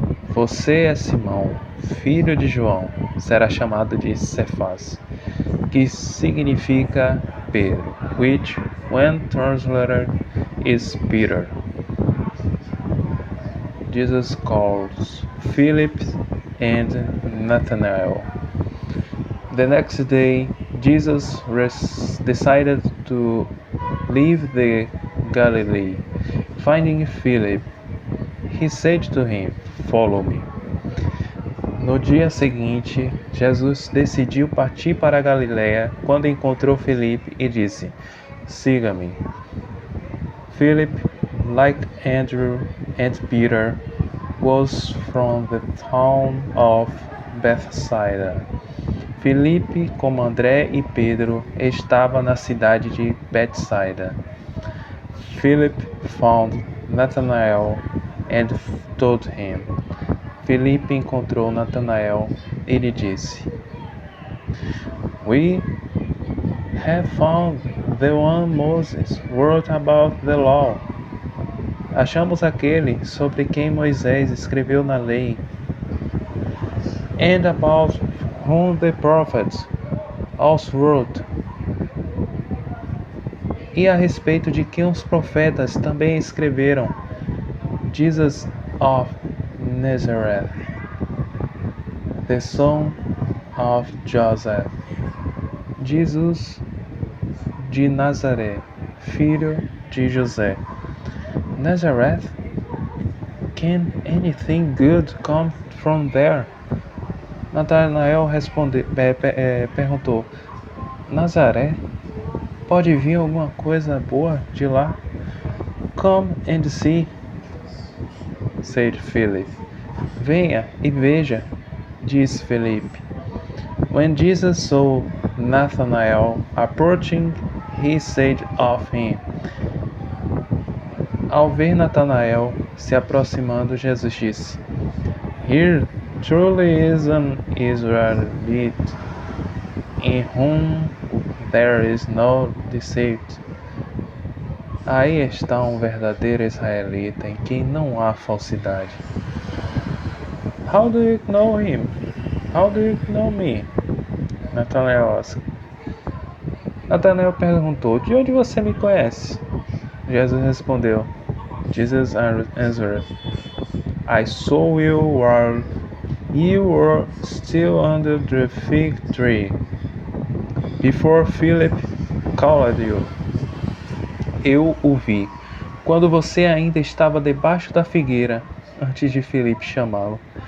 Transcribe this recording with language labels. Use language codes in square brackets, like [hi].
[pt] Você é Simão, filho de João, será chamado de Cefas, que significa Pedro, [en] which, when translated, is Peter. Jesus calls Philip and Nathanael. The next day, Jesus decided to leave the Galilee. Finding Philip, he said to him, "Follow me." [pt] No dia seguinte, Jesus decidiu partir para a Galiléia quando encontrou Filipe e disse, "Siga-me." [en] Philip, like Andrew and Peter, was from the town of Bethsaida. [pt] Filipe, como André e Pedro, estava na cidade de Betsaida. [en] Philip found Nathanael and told him. [pt] Filipe encontrou Natanael e lhe disse, [en] "We have found the one Moses wrote about the law." [pt] Achamos aquele sobre quem Moisés escreveu na lei. [en] And about whom the prophets also wrote. [pt] E a respeito de quem os profetas também escreveram. [en] Jesus of Nazareth, the son of Joseph. [pt] Jesus de Nazaré, filho de José. [en] Nazareth? Can anything good come from there? [pt] Natanael perguntou, Nazaré? Pode vir alguma coisa boa de lá? [en] Come and see, said Philip. [pt] Venha e veja, disse Felipe. [en] When Jesus saw Nathanael approaching, he said of him. [pt] Ao ver Natanael se aproximando, Jesus disse, [en] "Here truly is an Israelite, in whom there is no deceit." [pt] Aí está um verdadeiro israelita em quem não há falsidade. [en] How do you know him? How do you know me? Natanael asked. [pt] Natanael perguntou, de onde você me conhece? Jesus respondeu, [en] Jesus answered, I saw you while you were still under the fig tree, before Philip called you. [pt] Eu o vi, quando você ainda estava debaixo da figueira, antes de Filipe chamá-lo.